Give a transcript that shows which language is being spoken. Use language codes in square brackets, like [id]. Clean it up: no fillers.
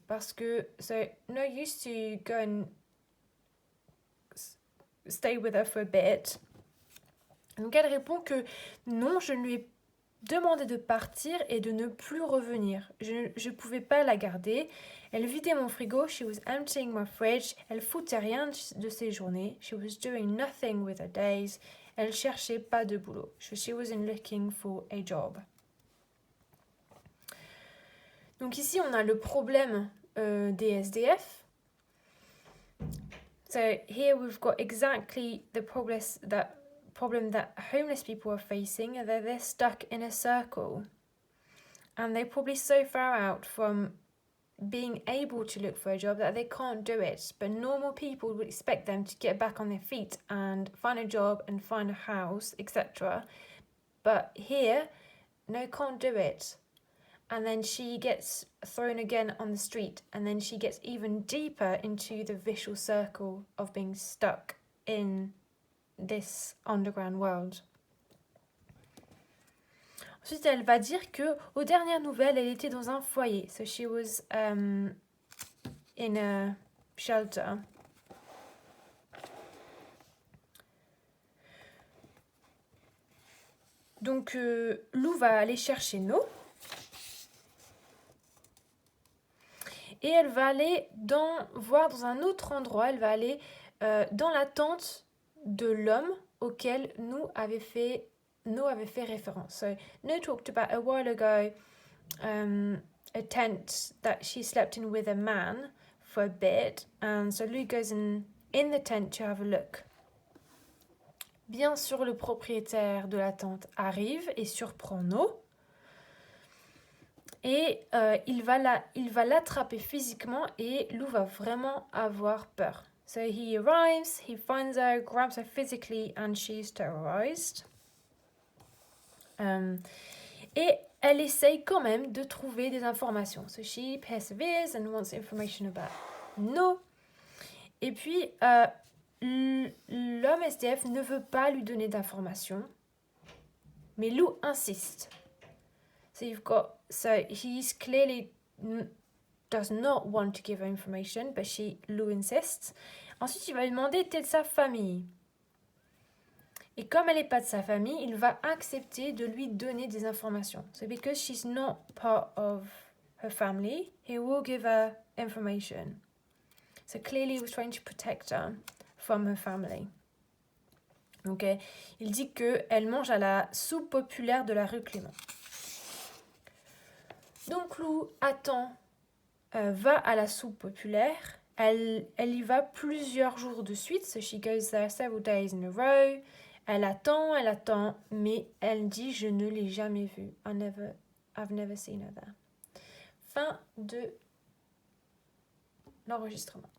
[fr] Parce que [en] No used to go and stay with her for a bit. [fr] Donc elle répond que non, je lui ai demandé de partir et de ne plus revenir. Je ne pouvais pas la garder. Elle vidait mon frigo. [en] She was emptying my fridge. [fr] Elle foutait rien de ses journées. [en] She was doing nothing with her days. [fr] Elle cherchait pas de boulot. [en] She wasn't looking for a job. [fr] Donc ici, on a le problème des SDF. [en] So here we've got exactly the problem that homeless people are facing, that they're stuck in a circle. And they're probably so far out from being able to look for a job that they can't do it. But normal people would expect them to get back on their feet and find a job and find a house, etc. But here, No can't do it. And then she gets thrown again on the street, and then she gets even deeper into the vicious circle of being stuck in this underground world. [fr] Ensuite, elle va dire que aux dernières nouvelles, elle était dans un foyer. [en] So she was in a shelter. [fr] Donc, Lou va aller chercher No. Et elle va aller voir dans un autre endroit. Elle va aller dans la tente de l'homme auquel No avait fait référence. [en] So, No talked about a while ago a tent that she slept in with a man for a bit. And so Lou goes in the tent to have a look. [fr] Bien sûr, le propriétaire de la tente arrive et surprend No. Et il va l'attraper physiquement et Lou va vraiment avoir peur. [en] So he arrives, he finds her, grabs her physically, and she's terrorized. [fr] Et elle essaye quand même de trouver des informations. [en] So she perseveres and wants information about No. [fr] Et puis, l'homme SDF ne veut pas lui donner d'informations, mais Lou insiste. [en] So he's clearly does not want to give her information, but Lou insists. [fr] Ensuite, il va lui demander de sa famille. Et comme elle n'est pas de sa famille, il va accepter de lui donner des informations. [en] So because she's not part of her family, he will give her information. So clearly he was trying to protect her from her family. [fr] Donc il dit qu'elle mange à la soupe populaire de la rue Clément. Donc Lou attend, va à la soupe populaire. Elle y va plusieurs jours de suite. [en] So she goes there several days in a row. [fr] Elle attend, mais elle dit je ne l'ai jamais vue. [en] I've never seen her there. [fr] Fin de l'enregistrement.